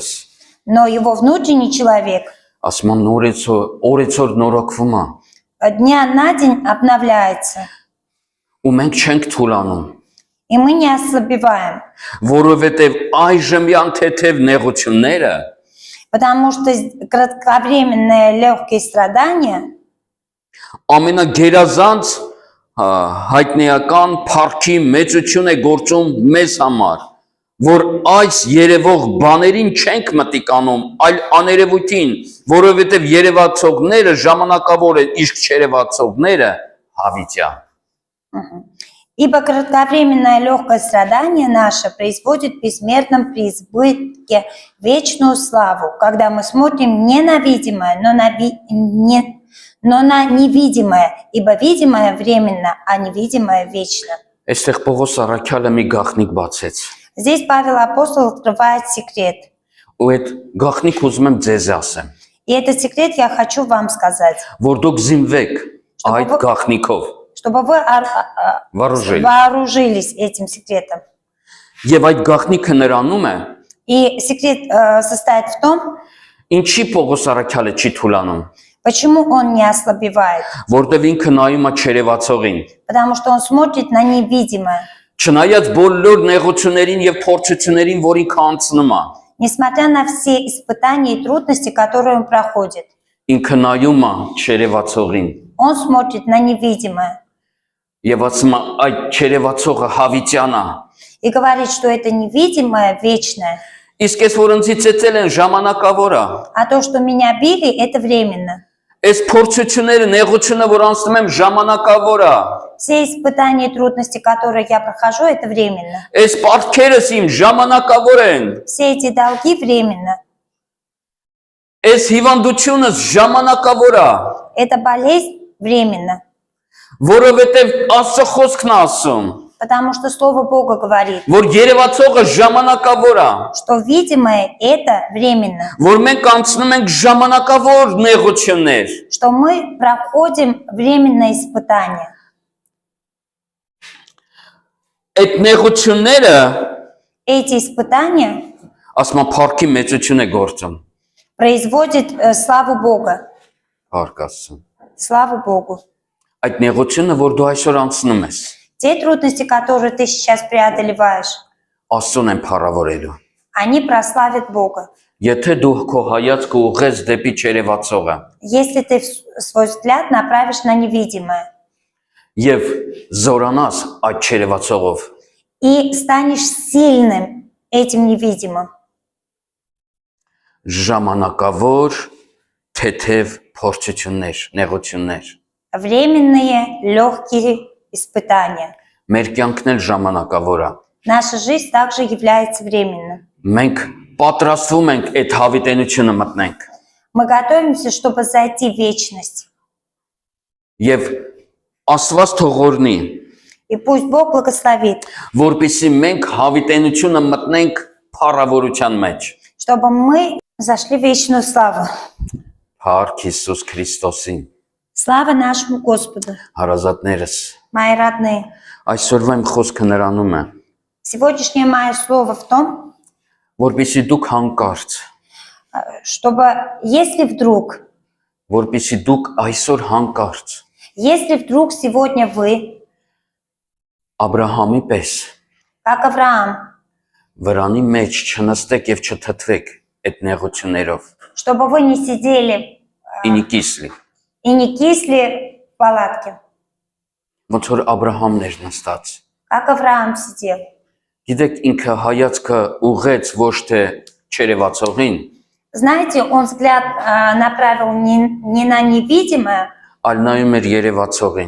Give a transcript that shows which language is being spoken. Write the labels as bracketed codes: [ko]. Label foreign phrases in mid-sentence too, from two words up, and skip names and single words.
[ru] Но его внутренний человек [hy] ասում եմ օրեցօր նորոգվում է։ [ru] дня на день обновляется. [hy] Ու մենք չենք թուլանում, [ru] И мы не ослабеваем. [hy] որովհետև այժմյան թեթև նեղությունները [ru] Потому что кратковременные легкие страдания [hy] ամենագերազանց հայտնիական փառքի մեծություն է գործում մեզ համար, որ այս երևող բաներին չենք մտիկանում, այլ աներևույթին, որովհետև երևացողները ժամանակավոր են, իսկ չերևացողները հավիտյան։ [ru] Ибо кратковременное легкое страдание наше производит в безмерном преизбытке вечную славу, когда мы смотрим не на видимое, но на невидимое, ибо видимое временно, а невидимое вечно. [hy] Այստեղ Պողոս առաքյալը մի գաղտնիք բացեց։ [ru] Здесь Павел апостол открывает секрет. [hy] Ու այդ գաղտնիք ուզում եմ ձեզ ասեմ, [ru] И этот секрет я хочу вам сказать, [hy] որ դուք զինվեք այդ գաղտնիքով, [ru] чтобы вы вооружили։ вооружились этим секретом. [hy] Եվ այդ գաղտնիքը նրանում է, [ru] И секрет состоит в том, [hy] ինչի Պողոս առաքյալը չի թուլանում, [ru] почему он не ослабевает. [hy] որտեվ ինքը նայում է չերևացողին, [ru] Потому что он смотрит на невидимое. [hy] Չնայած բոլոր նեղություններին եւ փորձություններին, որի կանցնում է, [ru] Несмотря на все испытания и трудности, которые он проходит, [hy] ինքը նայում է չերևացողին [ru] он смотрит на невидимое [hy] եւ ասում է այդ չերևացողը հավիտյան է։ [ru] и говорит, что это невидимое вечное, [hy] Իսկ ես որ ինձ ծեծել են ժամանակավոր է։ [ru] а то, что меня били, это временно. [hy] Այս փորձությունները, նեղությունը, որ անցնում եմ, ժամանակավոր է։ [ru] Все испытания и трудности, которые я прохожу, это временно. [hy] Այս պարտքերս իմ ժամանակավոր են։ [ru] Все эти долги временно. [hy] Այս հիվանդությունս ժամանակավոր է, [ru] Это болезнь временно. [hy] որովհետև Աստծո խոսքն է ասում, [ru] Потому что Слово Бога говорит, [hy] որ երևացողը ժամանակավոր է, [ru] что видимое это временно. [hy] որ մենք անցնում ենք ժամանակավոր նեղություններ։ [ru] Что мы проходим временное испытание. [hy] Այդ նեղությունները, [ru] Эти испытания [hy] ասում եմ, փառքի մեծություն է գործում։ [ru] производят славу Бога. [hy] Փառք Աստծո։ [ru] Славу Богу. [hy] Այդ նեղությունը, որ դու այսօր անցնում ես, [ru] Те трудности, которые ты сейчас преодолеваешь, [hy] Աստծուն են փառավորելու։ [ru] они прославят Бога. [hy] Եթե դու քո հայացքը ուղղես դեպի չերևացողը [ru] Если ты свой взгляд направишь на невидимое [hy] եւ զորանաս այդ չերևացողով, [ru] и станешь сильным этим невидимым, [hy] ժամանակավոր թեթև փորձություններ, նեղություններ։ [ru] временные легкие испытания. [hy] Մեր կյանքն էլ ժամանակավոր է։ [ru] Наша жизнь также является временной. [hy] Մենք պատրաստվում ենք այդ հավիտենությունը մտնենք [ru] Мы готовимся, чтобы зайти в вечность. [hy] եւ Աստված թողորնի, [ru] И пусть Бог благословит, [hy] որպեսզի մենք հավիտենությունը մտնենք փառավորության մեջ։ [ru] чтобы мы зашли в вечную славу. [hy] Փառք Հիսուս Քրիստոսին, [ru] Слава нашему Господу, [hy] հարազատներս։ [ru] мои родные. [hy] Այսօրվա իմ խոսքը նրանում է, [ru] Сегодняшнее мое слово в том, [hy] որպեսզի դուք հանկարծ, [ru] чтобы если вдруг [hy] այսօր հանկարծ [ru] Если вдруг сегодня вы, [hy] Աբրահամի պես [ru] как Авраам, [hy] վրանի մեջ չնստեք եւ չթթվեք այդ նեղություններով։ [ru] чтобы вы не сидели и не кисли, и не кисли в палатке, [hy] ոնց որ Աբրահամն էր նստած։ [ru] как Авраам сидел. [hy] Գիտեք, ինքը հայացքը ուղեց ոչ թե չերևացողին, [ru] Знаете, он взгляд направил не на невидимое, [hy] այլ նայում էր երևացողին